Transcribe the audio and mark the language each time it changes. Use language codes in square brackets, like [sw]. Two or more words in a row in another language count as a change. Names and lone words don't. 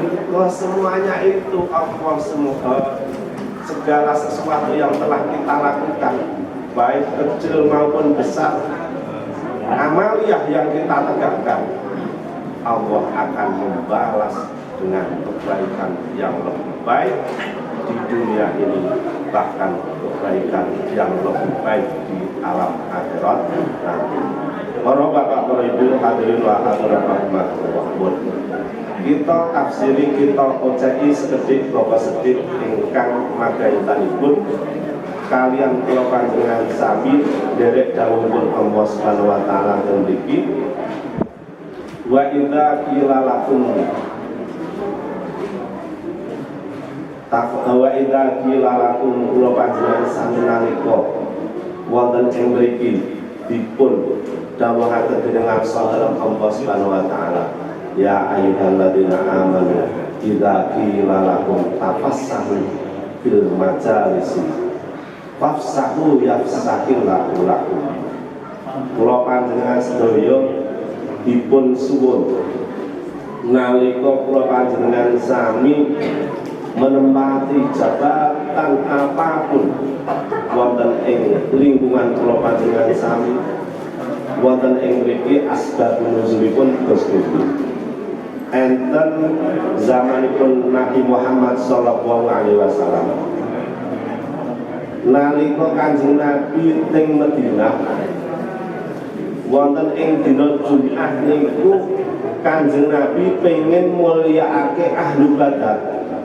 [id] Semuanya itu Allah semua segala sesuatu yang telah kita lakukan baik kecil maupun besar, amaliyah yang kita tegakkan, Allah akan membalas dengan kebaikan yang lebih baik di dunia ini, bahkan kebaikan yang lebih baik di alam akhirat nanti. Para bapak, para ibu, [ar] حاضرين وحاضرات رحمة الله. [jv] Kita tafsiri, kita ocei sekedik bapak sedik ingkang magaitanipun kalian kula panjenengan sami derek dawuhipun Allah [ar] سبحانه وتعالى [jv] teng mriki [ar] وإذا قيل لكم وإذا قيل لكم [jv] kula panjenengan sami nalika wonten ing mriki dipun dawuhaken dening dalam Allah [ar] سبحانه وتعالى يا أيها الذين آمنوا إذا قيل لكم تفسحوا في المجالس فافسحوا يفسح الله لكم. [jv] Kula panjenengan sedaya dipun suwun nalika kula panjenengan sami [id] menempati jabatan apapun [jv] wonten ing lingkungan kula panjenengan sami wonten ing mriki asbab nuzulipun Gusti enten zamanipun Nabi Muhammad [ar] صلى الله عليه وسلم [jv] nalika Kanjeng Nabi teng Madinah wonten ing dina Jumat niku Kanjeng Nabi pengen mulyaake [ar] أهل بدر.